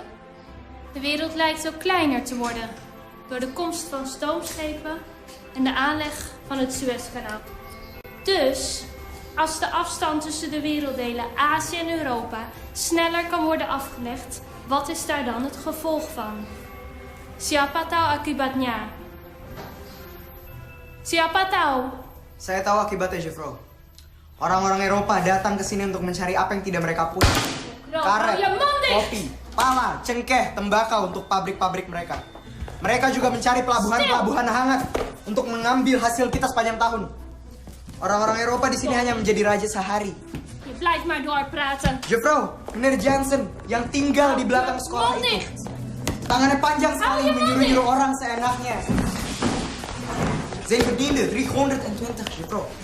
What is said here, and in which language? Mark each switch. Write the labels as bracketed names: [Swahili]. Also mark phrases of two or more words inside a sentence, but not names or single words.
[Dutch] De wereld lijkt zo kleiner te worden door de komst van stoomschepen en de aanleg van het Suezkanaal. Dus, als de afstand tussen de werelddelen Azië en Europa sneller kan worden afgelegd, wat is daar dan het gevolg van? [Indonesian] Siapa tahu akibatnya? Siapa tahu? Saya tahu akibatnya, Jeffro. Orang-orang Eropa datang ke sini untuk mencari apa yang tidak mereka punya. Karet, kopi, pala, cengkeh, tembakau untuk pabrik-pabrik mereka. Mereka juga mencari pelabuhan-pelabuhan hangat untuk mengambil hasil kita sepanjang tahun. Orang-orang Eropa di sini hanya menjadi raja sehari. [Dutch] Je blijft maar doorpraten. [Indonesian] Jeffro, meneer Jansen yang tinggal di belakang sekolah itu. Tangannya panjang sekali menyuruh-nyuruh orang seenaknya. [Dutch] Zijn verdiende 320, Jeffro.